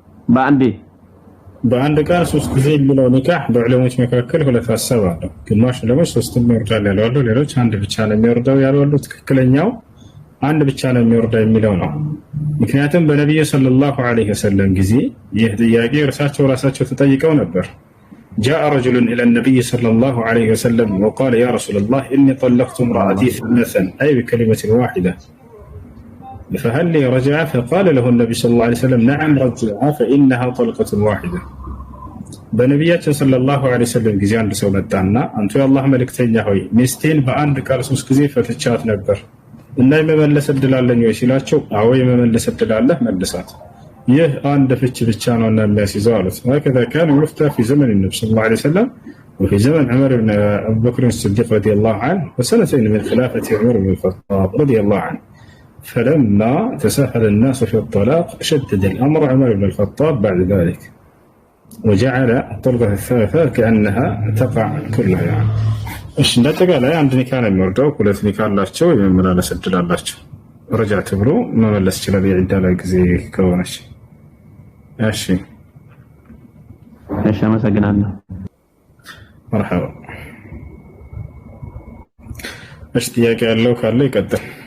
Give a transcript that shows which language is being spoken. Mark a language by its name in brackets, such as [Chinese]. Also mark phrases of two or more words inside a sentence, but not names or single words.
[Amharic] በአንድ ቃል ሶስት ጊዜ የሚለው ኒካህ በዑለሞች መካከል ሁለት ሐሳብ አለው። ግማሽ ዑለሞች ሶስትም ይወርዳል ያሉ አሉ። ሌሎች አንድ ብቻ ነው የሚወርደው ያሉ አሉ። ትክክለኛው አንድ ብቻ ነው የሚወርደው የሚለው ነው። ምክንያቱም በነብዩ [Arabic] صلى الله عليه وسلم [Amharic] ጊዜ ይህ ጥያቄ ራሳቸው ተጠይቀው ነበር። [Arabic] جاء رجل إلى النبي صلى الله عليه وسلم وقال يا رسول الله إني طلقت امرأتي ثلاثا أي بكلمة واحدة فهل لي رجعة؟ فقال له النبي صلى الله عليه وسلم نعم رجعة فإنها طلقة واحدة. [Amharic] በነቢያችን [Arabic] صلى الله عليه وسلم [Amharic] ጊዜ አንድ ሰው መጣና አንተ የአላህ መልእክተኛ ሆይ ሚስቴን በአንድ ቃል ሶስት ጊዜ ፈትቻት ነበር እና የመመለስ እድል አለኝ ወይ ሲላቸው አዎ የመመለስ እድል አለህ መልሳት። ይህ አንድ ፍች ብቻ ነውና የሚያስይዘው አሉት። [Arabic] هكذا كان يفتى في زمن النبي صلى الله عليه وسلم وفي زمن عمر بن أبي بكر الصديق رضي الله عنه وسنتين من خلافة عمر بن الخطاب رضي الله عنه. فلما تساهل الناس في الطلاق شدد الأمر عمر بن الخطاب بعد ذلك وجعل الطلقة الثالثة كأنها تقع كلها يعني. [Amharic] እሺ እንደተጋላይ አንድ ኒካ ነው የሚወርደው፣ ሁለት ኒካ አላቸው፣ የመመላለስ እድል አላቸው። ረጃዕት ብሎ መመለስ ይችላል የዒዳ ላይ ጊዜ ከሆነች። እሺ እሺ አመሰግናለሁ። መርሐባ። እሺ ጥያቄ ያለው ካለ ይቀጥል።